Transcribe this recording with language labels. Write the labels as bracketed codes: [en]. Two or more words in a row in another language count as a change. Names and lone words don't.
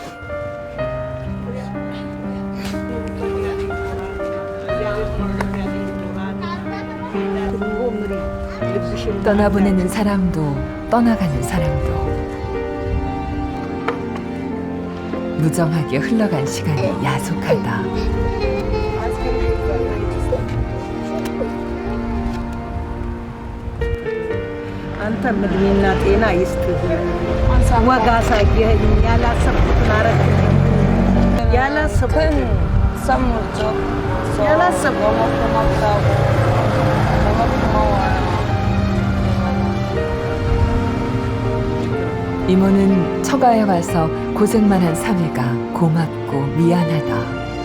[ko] 떠나보내는 사람도 떠나가는 사람도 무정하게 흘러간 시간이 야속하다. [am] አንተም እድሜና ጤና ይስጥህ። ዋጋ አሳየኸኝ። ያላሰብኩትን አደረግልኝ። ያላሰብኩትን [ko] 이모는 처가에 와서 고생만 한 사위가 고맙고 미안하다.